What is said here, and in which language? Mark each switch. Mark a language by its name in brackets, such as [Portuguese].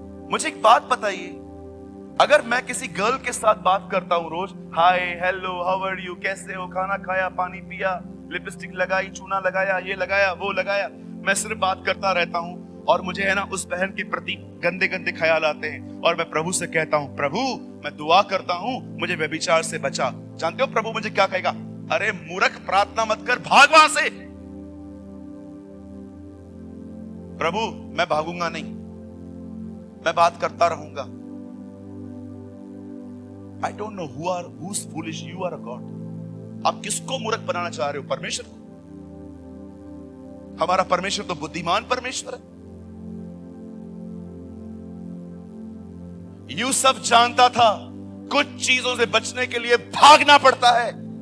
[Hindi] मुझे एक बात बताइए, अगर मैं किसी गर्ल के साथ बात करता हूं रोज, [English] hi hello how are you, [Hindi] कैसे हो, खाना खाया, पानी पिया, लिपस्टिक लगाई, चूना लगाया, ये लगाया, वो लगाया, मैं सिर्फ बात करता रहता हूं और मुझे है ना उस बहन के प्रति गंदे गंदे ख्याल आते हैं और मैं प्रभु से कहता हूं, प्रभु मैं दुआ करता हूं मुझे व्यभिचार से बचा। जानते हो प्रभु मुझे क्या कहेगा? अरे मूर्ख, प्रार्थना मत कर, भाग वहां से। प्रभु मैं भागूंगा नहीं, मैं बात करता रहूंगा। [English] I don't know who's foolish, you are a God। [Hindi] आप किसको मूर्ख बनाना चाह रहे हो? परमेश्वर को। हमारा परमेश्वर तो बुद्धिमान परमेश्वर है। यूसुफ जानता था कुछ चीजों से बचने के लिए भागना पड़ता है।